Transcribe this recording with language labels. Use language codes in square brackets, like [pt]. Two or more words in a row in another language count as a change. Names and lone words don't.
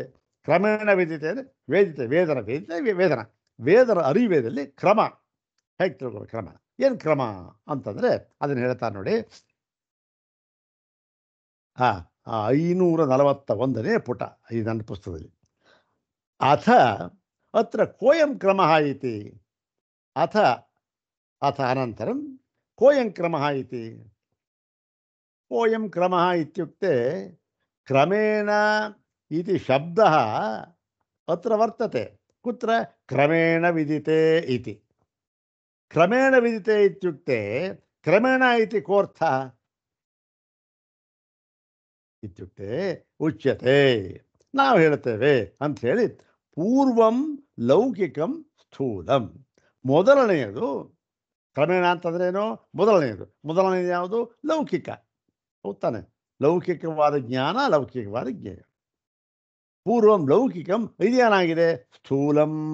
[sa] ಕ್ರಮೇಣ ವಿದಿತೆ [kn] ಅಂದರೆ ವೇದಿತೆ, ವೇದನ ವೇದನ ಅರಿವೇದಲ್ಲಿ ಕ್ರಮ. ಹೇಗೆ ತಿಳ್ಕೊಬೇಕು ಕ್ರಮ? ಏನು ಕ್ರಮ ಅಂತಂದರೆ ಅದನ್ನು ಹೇಳ್ತಾರೆ ನೋಡಿ. 541ನೇ ಪುಟ ಈ ನನ್ನ ಪುಸ್ತಕದಲ್ಲಿ. [sa] ಅಥ ಅತ್ರ ಕೋಯಂ ಕ್ರಮ ಇತಿ. ಅಥ ಅನಂತರಂ ಕೋಯಂ ಕ್ರಮ ಇತಿ. ಕೋಯಂ ಕ್ರಮ ಇತ್ಯುಕ್ತೆ ಕ್ರಮೇಣ इति शब्दः अत्र वर्तते. कुत्र? क्रमेण विदिते इति. क्रमेण विदिते इत्युक्ते क्रमेण इति कोऽर्थः इत्युक्ते उच्यते, [kn] ನಾವು ಹೇಳ್ತೇವೆ ಅಂತ ಹೇಳಿ. [sa] ಪೂರ್ವಂ ಲೌಕಿಕಂ ಸ್ಥೂಲಂ. [kn] ಮೊದಲನೆಯದು ಕ್ರಮೇಣ ಅಂತಂದ್ರೇನು? ಮೊದಲನೆಯದು ಯಾವುದು? ಲೌಕಿಕ. ಹೌದಾನೆ? ಲೌಕಿಕವಾದ ಜ್ಞಾನ, ಲೌಕಿಕವಾದ ಜ್ಞೇಯ. [sa] ಪೂರ್ವಂ ಲೌಕಿಕಂ [kn] ಇದೇನಾಗಿದೆ?